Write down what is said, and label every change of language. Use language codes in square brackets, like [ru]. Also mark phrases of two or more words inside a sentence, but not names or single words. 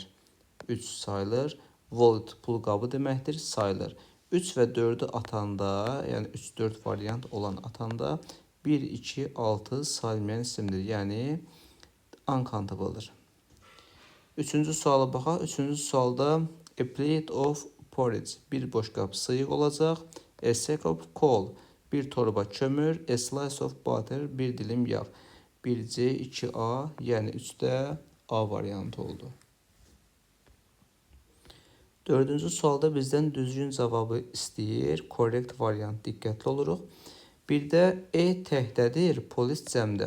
[az] 3 sayılır. Wallet, pul qabı deməkdir, sayılır. 3 və 4-ü atanda, yəni 3, 4 variant olan atanda 1, 2, 6 sayılmayan isimdir, yəni uncountable-dır. Üçüncü suala baxaq. Üçüncü sualda [en] a plate of porridge, [az] bir boşqab sıyıq olacaq. [en] A sack of coal, [az] bir torba kömür. [en] A slice of butter, [az] bir dilim yağ. 1C, 2A, yəni 3də A variantı oldu. Dördüncü sualda bizdən düzgün cavabı istəyir. [en] Correct variant, [az] diqqətli oluruq. Bir də E təhdədir, polis cəmdə.